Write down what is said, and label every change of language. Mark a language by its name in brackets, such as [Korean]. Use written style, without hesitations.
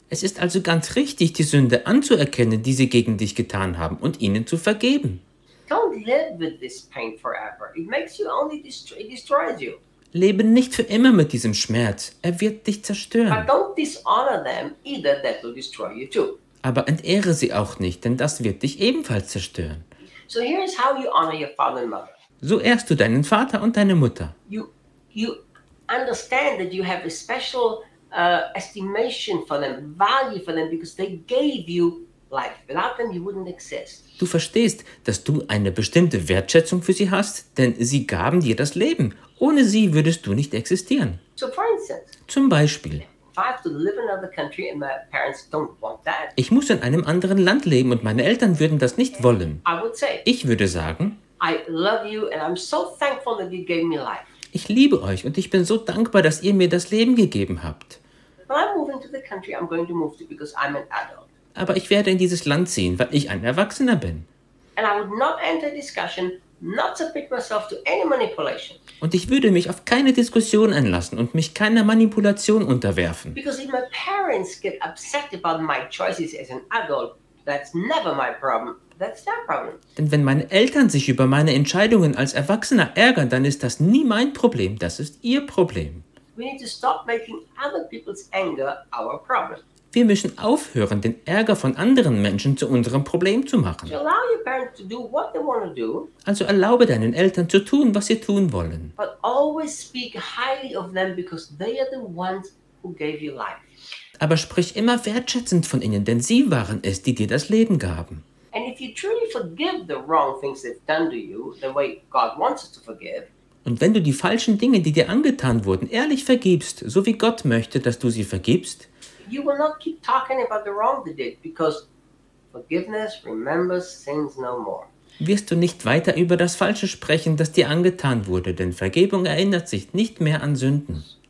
[German] Es ist also ganz richtig, die Sünde anzuerkennen, die sie gegen dich getan haben, und ihnen zu vergeben. [English] Don't live with this pain forever. It makes you only destroys you. [German] Lebe nicht für immer mit diesem Schmerz. Er wird dich zerstören. [English] But don't dishonor them either. That will destroy you too. [German] Aber entehre sie auch nicht, denn das wird dich ebenfalls zerstören. [English] So here is how you honor your father and mother. [German] So ehrst du deinen Vater und deine Mutter. [English] You understand that you have a special estimation for them, value for them, because they gave you life. Without them, you wouldn't exist. [German] Du verstehst, dass du eine bestimmte Wertschätzung für sie hast, denn sie gaben dir das Leben. Ohne sie würdest du nicht existieren. [English] So for instance, [German] zum Beispiel. [English] If I have to live in another country and my parents don't want that, [German] ich muss in einem anderen Land leben und meine Eltern würden das nicht wollen. [English] I would say, [German] ich würde sagen, [English] I love you and I'm so thankful that you gave me life. [German] Ich liebe euch und ich bin so dankbar, dass ihr mir das Leben gegeben habt. [English] When I move into the country I'm going to move to because I'm an adult. [German] Aber ich werde in dieses Land ziehen, weil ich ein Erwachsener bin. [English] And I would not enter discussion, not submit myself to any manipulation. [German] Und ich würde mich auf keine Diskussion einlassen und mich keiner Manipulation unterwerfen. [English] Because if my parents get upset about my choices as an adult, that's never my problem. That's their problem. [German] Denn wenn meine Eltern sich über meine Entscheidungen als Erwachsener ärgern, dann ist das nie mein Problem, das ist ihr Problem. [English] We need to stop making other people's anger our problem. [German] Wir müssen aufhören, den Ärger von anderen Menschen zu unserem Problem zu machen. [English] So allow your parents to do what they want to do. [German] Also erlaube deinen Eltern zu tun, was sie tun wollen. [English] But always speak highly of them because they are the ones who gave you life. [German] Aber sprich immer wertschätzend von ihnen, denn sie waren es, die dir das Leben gaben. [English] And if you truly forgive the wrong things they've done to you, the way God wants us to forgive. [German] Und wenn du die falschen Dinge, die dir angetan wurden, ehrlich vergibst, so wie Gott möchte, dass du sie vergibst. [English] You will not keep talking about the wrong they did, because forgiveness remembers sins no more. [German] Wirst du nicht weiter über das Falsche sprechen, das dir angetan wurde, denn Vergebung erinnert sich nicht mehr an Sünden.